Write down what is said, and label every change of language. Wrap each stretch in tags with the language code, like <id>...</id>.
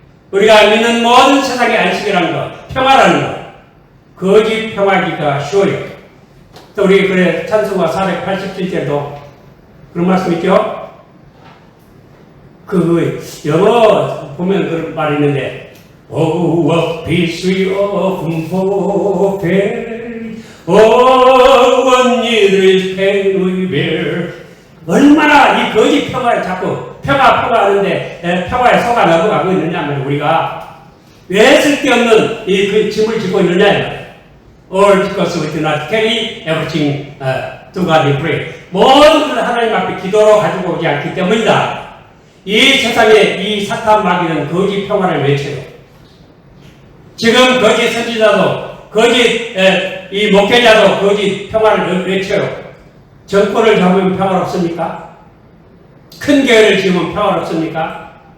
<ko>우리가 믿는 모든 세상의 안식이라는 것, 평화라는 것, 거짓 평화기가 쉬워요. 또 우리 그래 찬송가 487절도 그런 말씀 있죠? 그 영어 보면 그런 말이 있는데</ko> <en>Oh, what peace we often forfeit. Oh, what needless pain we bear.</en> <ko>얼마나 이 거짓 평화를 자꾸 평화 하는데 평화에 속아 넘어가고 있느냐면 우리가 왜 쓸데없는 이 그 짐을 지고 있느냐.</ko> <en>All because we do not carry everything to God in prayer.</en> <ko>모든 것을 하나님 앞에 기도로 가지고 오지 않기 때문이다. 이 세상에 이 사탄 마귀는 거짓 평화를 외쳐요. 지금 거짓 선지자도 거짓 이 목회자도 거짓 평화를 외쳐요. 정권을 잡으면 평화롭습니까? 큰 교회를 지으면 평화롭습니까?</ko>